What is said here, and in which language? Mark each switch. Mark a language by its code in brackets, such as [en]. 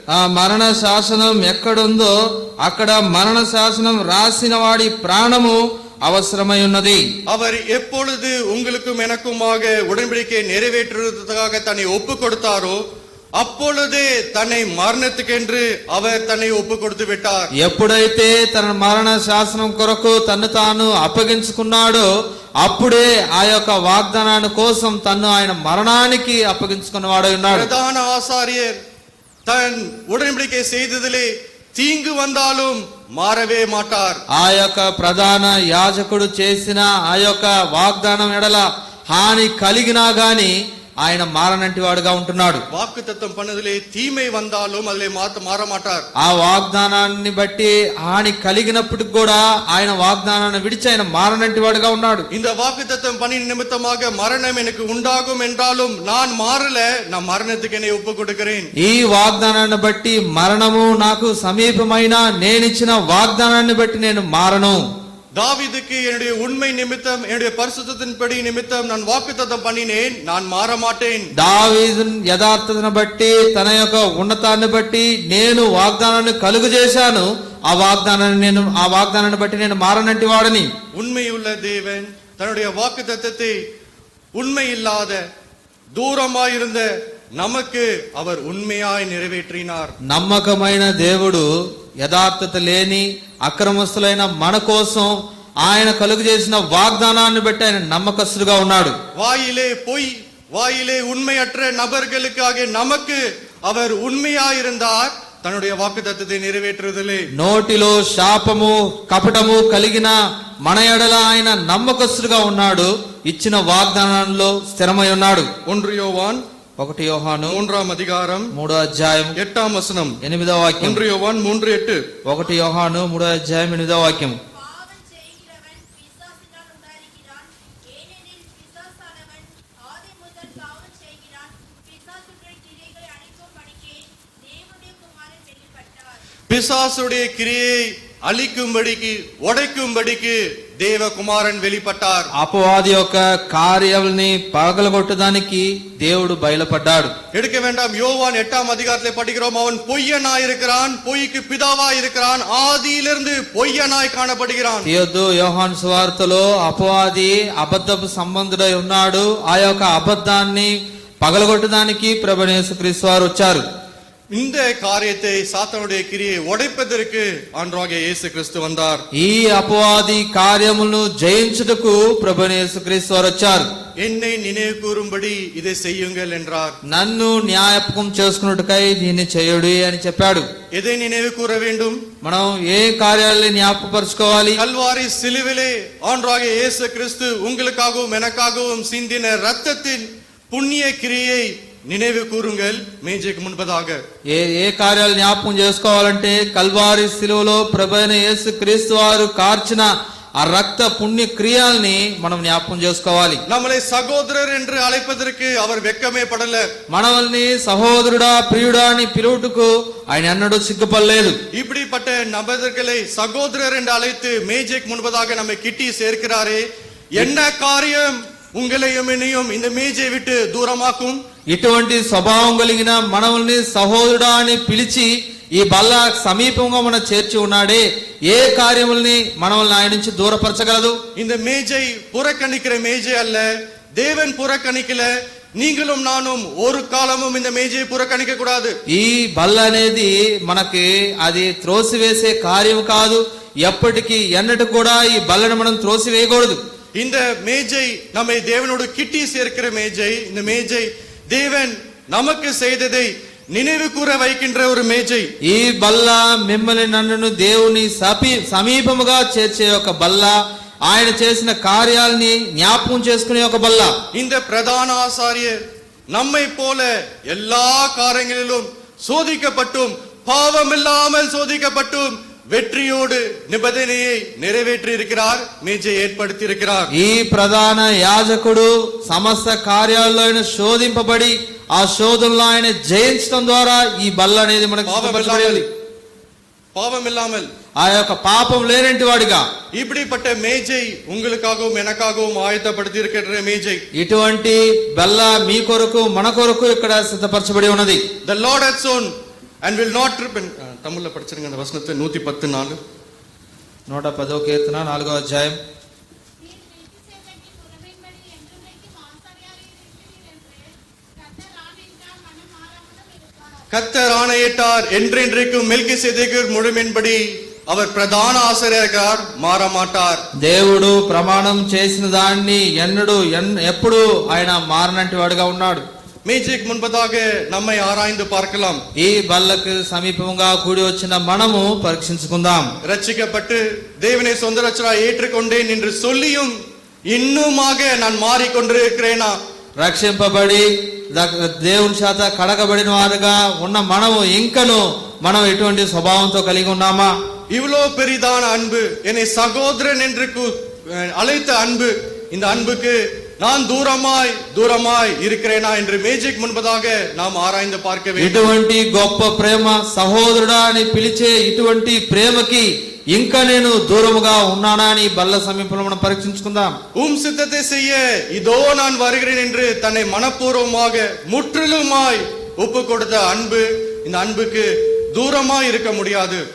[te] ఆ మరణ శాసనం ఎక్కడుందో అక్కడ మరణ శాసనం రాసిన వాడి ప్రాణము అవసరమై ఉన్నది. [ta] அவர் எப்பொழுது உங்களுக்கும் எனக்குமாக உடன்படிக்கை நிறைவேற்றுவதற்காக தன்னை ஒப்பு கொடுத்தாரோ அப்பொழுதே தன்னை மரணத்துக்கென்று அவர் தன்னை ஒப்பு கொடுத்து விட்டார். [te] ఎప్పుడైతే తన మరణ శాసనం కొరకు తన్ను తాను అప్పగించుకున్నాడో అప్పుడే ఆ యొక్క వాగ్దానాన్ని కోసం తన్ను ఆయన మరణానికి అప్పగించుకున్నవాడై ఉన్నాడు. [ta] பிரதான ஆசாரியர் தன் உடன்படிக்கை செய்ததிலே தீங்கு வந்தாலும் మారవే మాటార్. [te] ఆ యొక్క ప్రధాన యాజకుడు చేసిన ఆ యొక్క వాగ్దానం ఎడల హాని కలిగినా గాని ఆయన మారనంటి వాడుగా ఉంటున్నాడు. [ta] వాక్కుతత్వం పన్నదిలే తీమై వందాலும் அதிலே మార మాటార్. [te] ఆ వాగ్దానాన్ని బట్టి హాని కలిగినప్పటికి కూడా ఆయన వాగ్దానాన్ని విడిచి ఆయన మారనంటి వాడుగా ఉన్నాడు. [ta] இந்த வாக்குத்தத்தம் பணியின் நிமித்தமாக மரணம் எனக்கு உண்டாகும் என்றாலும் நான் மாறல, நான் மரணத்துக்கு என்னை ஒப்பு கொடுக்கிறேன். [te] ఈ వాగ్దానాన్ని బట్టి మరణము నాకు సమీపమైన నేనిచ్చిన వాగ్దానాన్ని బట్టి నేను మారను. [ta] தாவீதுக்கு என்னுடைய உண்மை நிமித்தம் என்னுடைய பரிசுத்தத்தின்படி நிமித்தம் நான் வாக்குத்தத்தம் பண்ணினேன், நான் மாற மாட்டேன். [te] దావీదు యథార్థతను బట్టి తన యొక్క ఉన్నతాన్ని బట్టి నేను వాగ్దానాన్ని కలుగు చేశాను. ఆ వాగ్దానాన్ని బట్టి నేను మారనంటి వాడని. [ta] உண்மையுள்ள தேவன் தன்னுடைய வாக்குத்தத்தத்தை உண்மை இல்லாத தூரமாயிருந்த நமக்கு அவர் உண்மையாய் நிறைவேற்றினார். [te] నమ్మకమైన దేవుడు యథార్థత లేని అక్రమస్తులైన మన కోసం ఆయన కలుగు చేసిన వాగ్దానాన్ని బట్టి ఆయన నమ్మకస్తుడుగా ఉన్నాడు. [ta] வாயிலே பொய், வாயிலே உண்மையற்ற நபர்களுக்காக நமக்கு அவர் உண்மையாயிருந்தார். தன்னுடைய வாக்குத்தத்தத்தை நிறைவேற்றுவதிலே [te] నోటిలో శాపము కపటము కలిగిన మన ఎడల ఆయన నమ్మకస్తుడుగా ఉన్నాడు. ఇచ్చిన వాగ్దానంలో స్థిరమై ఉన్నాడు. [ta] 1 யோவான் [te] 1 యోహాను 3వ అధ్యాయం 3వ అధ్యాయం 8వ వచనం. 8వ వాక్యం. [ta] 1 யோவான் 3:8. [te] 1 యోహాను 3వ అధ్యాయం 8వ వాక్యం. [ta] பாவம் செய்கிறவன் பிசாசினால் உண்டாயிருக்கிறான். ஏனெனில் பிசாசானவன் ஆதி முதல் பாவம் செய்கிறான். பிசாசுடைய கிரியைகளை அழிக்கும்படிக்கே தேவனுடைய குமாரன் வெளிப்பட்டார். பிசாசுடைய கிரியை அழிக்கும்படிக்கு உடைக்கும்படிக்கு தேவகுமாரன் வெளிப்பட்டார். [te] అపవాది యొక్క కార్యాలని పగలగొట్టడానికి దేవుడు బయలుపడ్డాడు. [ta] எடுக்க வேண்டாம். யோவான் 8ஆம் அதிகாரத்திலே படிக்கிறோம், அவன் பொய்யனாய் இருக்கிறான், பொய்க்கு பிதாவாய் இருக்கிறான், ஆதியிலிருந்து பொய்யனாய் காணப்படுகிறான். [te] తీయొద్దు, యోహాను సువార్తలో అపవాది అబద్ధపు సంబంధుడై ఉన్నాడు. ఆ యొక్క అబద్ధాన్ని పగలగొట్టడానికి ప్రభువైన యేసుక్రీస్తు వారు వచ్చారు. [ta] இந்த காரியத்தை சாத்தானுடைய கிரியை உடைப்பதற்கு ஆண்டவராகிய இயேசு கிறிஸ்து வந்தார். [te] ఈ అపవాది కార్యములను జయించుటకు ప్రభువైన యేసుక్రీస్తు వారు వచ్చారు. [ta] என்னை நினைவு கூறும்படி இதை செய்யுங்கள் என்றார். [te] నన్ను జ్ఞాపకం చేసుకున్నట్టుకై దీన్ని చేయుడి అని చెప్పాడు. [ta] எதை நினைவு கூற வேண்டும்? [te] మనం ఏ కార్యాలని జ్ఞాపకపరచుకోవాలి? [ta] கல்வாரி சிலுவிலே ஆண்டவராகிய இயேசு கிறிஸ்து உங்களுக்காகவும் எனக்காகவும் சிந்தின இரத்தத்தின் புண்ணிய கிரியை நினைவு கூறுங்கள் மேஜைக்கு முன்பதாக. [te] ఏ కార్యాలు జ్ఞాపకం చేసుకోవాలంటే కల్వారి శిలువలో ప్రభువైన యేసుక్రీస్తు వారు కార్చిన ఆ రక్త పుణ్య క్రియల్ని మనం జ్ఞాపకం చేసుకోవాలి. [ta] நம்மளை சகோதரர் என்று அழைப்பதற்கு அவர் வெட்கமே படல. [te] మనల్ని సహోదరుడా ప్రియుడా అని పిలువుటకు ఆయన అన్నడు సిగ్గుపడలేదు. [ta] இப்படிப்பட்ட நபர்களை சகோதரர் என்று அழைத்து மேஜைக்கு முன்பதாக நம்மை கிட்டி சேர்க்கிறாரே, என்ன காரியம் உங்களையும் என்னையும் இந்த மேஜை விட்டு தூரமாக்கும்? [te] ఇటువంటి స్వభావం కలిగిన మనల్ని సహోదరుడా అని పిలిచి ఈ బల్ల సమీపంగా మన చేర్చి ఉన్నాడే, ఏ కార్యముల్ని మనల్ని ఆయన నుంచి దూరపరచగలదు? [ta] இந்த மேஜை புறக்கணிக்கிற மேஜை அல்ல, தேவன் புறக்கணிக்கல, நீங்களும் நானும் ஒரு காலமும் இந்த மேஜையை புறக்கணிக்க கூடாது. [te] ఈ బల్ల అనేది మనకి అది త్రోసివేసే కార్యం కాదు. ఎప్పటికీ ఎన్నటి కూడా ఈ బల్లను మనం త్రోసివేయకూడదు. [ta] இந்த மேஜை நம்மை தேவனோடு கிட்டி சேர்க்கிற மேஜை. இந்த மேஜை தேவன் நமக்கு செய்ததை நினைவு கூற வைக்கின்ற ஒரு மேஜை. [te] ఈ బల్ల మిమ్మల్ని నన్ను దేవుని సమీపముగా చేర్చే ఒక బల్ల, ఆయన చేసిన కార్యాలని జ్ఞాపకం చేసుకునే ఒక బల్ల. [ta] இந்த பிரதான ஆசாரியர் நம்மை போல எல்லா காரியங்களிலும் சோதிக்கப்பட்டும் பாவமில்லாமல் சோதிக்கப்பட்டும் வெற்றியோடு நிபந்தனையை நிறைவேற்றி இருக்கிறார், மேஜை ஏற்படுத்தி இருக்கிறார். [te] ఈ ప్రధాన యాజకుడు సమస్త కార్యాల్లో ఆయన శోధింపబడి ఆ శోధనలో ఆయన జయించడం ద్వారా ఈ బల్ల అనేది మనకు సిద్ధపరచబడింది. [ta] பாவமில்லாமல் [te] ఆ యొక్క పాపం లేనంటి వాడిగా [ta] இப்படிப்பட்ட மேஜை உங்களுக்காகவும் எனக்காகவும் ஆயத்தப்படுத்தி இருக்கிற மேஜை. [te] ఇటువంటి బల్ల మీ కొరకు మన కొరకు ఇక్కడ సిద్ధపరచబడి ఉన్నది. [en] The Lord hath sown and will not repent. [ta] தமிழ்ல படிச்சிருங்க அந்த வசனத்தை 110:4. [te] 110వ కీర్తన 4వ అధ్యాయం. [ta] நீர் மெல்கிசேதேக்கு புறமைப்படி என்றென்றைக்கும் ஆசாரியாக இருக்கிறீர் என்று கர்த்தர் ஆணையிட்டார், மனம் மாறாமலும் இருப்பார். கர்த்தர் ஆணையிட்டார், என்றென்றைக்கும் மெல்கிசேதேக்கு முழுமையின்படி அவர் பிரதான ஆசாரியர், மாற மாட்டார். [te] దేవుడు ప్రమాణం చేసిన దాన్ని ఎప్పుడు ఆయన మారనంటి వాడుగా ఉన్నాడు. [ta] மேஜைக்கு முன்பதாக நம்மை ஆராய்ந்து பார்க்கலாம். [te] ఈ బల్లకు సమీపంగా కూడి వచ్చిన మనము పరీక్షించుకుందాం. [ta] ரட்சிக்கப்பட்டு தேவனை சொந்த ரட்சகராய் ஏற்றுக்கொண்டேன் என்று சொல்லியும் இன்னுமாக நான் மாறிக்கொண்டிருக்கிறேனா? [te] రక్షింపబడి దేవుని చేత కడగబడిన వారుగా ఉన్న మనము ఇంకను మనం ఎటువంటి స్వభావంతో కలిగి ఉన్నామా? [ta] இவ்வளோ பெரிதான அன்பு, என்னை சகோதரன் என்று அழைத்த அன்பு, இந்த அன்புக்கு நான் தூரமாய் இருக்கிறேனா என்று மேஜைக்கு முன்பதாக நாம் ஆராய்ந்து பார்க்க வேண்டும். [te] ఇటువంటి గొప్ప ప్రేమ, సహోదరుడా అని పిలిచే ఇటువంటి ప్రేమకి ఇంకా నేను దూరముగా ఉన్నానా అని బల్ల సమీపంలో మనం పరీక్షించుకుందాం. [ta] சித்தத்தை செய்ய இதோ நான் வருகிறேன் என்று தன்னை மனப்பூர்வமாக முற்றிலுமாய் ஒப்பு கொடுத்த அன்பு, இந்த அன்புக்கு దూరమాయి இருக்க முடியாது.